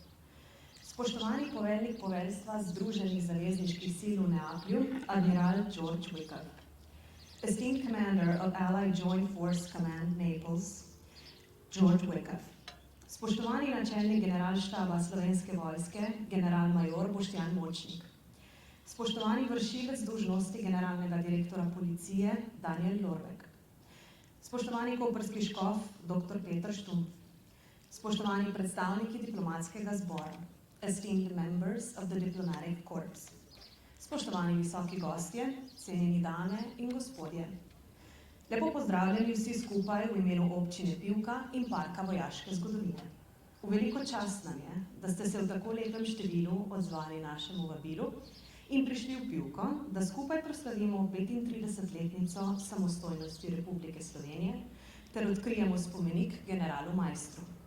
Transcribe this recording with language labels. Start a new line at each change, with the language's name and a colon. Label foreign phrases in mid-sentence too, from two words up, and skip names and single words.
Slovenian: spoštovani poveljnik poveljstva Združenih zavezniških sil v Neaplju, admiral George Wyckoff,
English: esteemed commander of Allied Joint Force Command Naples, George Wyckoff.
Slovenian: Spoštovani načelnik generalštaba Slovenske vojske, general-major Boštjan Močnik. Spoštovani vršilec dolžnosti generalnega direktora policije, Daniel Lorbek. Spoštovani koprski škof, dr. Peter Štumpf. Spoštovani predstavniki diplomatskega zbora,
English: esteemed members of the diplomatic corps.
Slovenian: Spoštovani visoki gostje, cenjeni dame in gospodje. Lepo pozdravljeni vsi skupaj v imenu občine Pivka in Parka vojaške zgodovine. V veliko čast nam je, da ste se v tako lepem številu odzvali našemu vabilu in prišli v Pivko, da skupaj proslavimo 35-letnico samostojnosti Republike Slovenije ter odkrijemo spomenik generalu Maistru.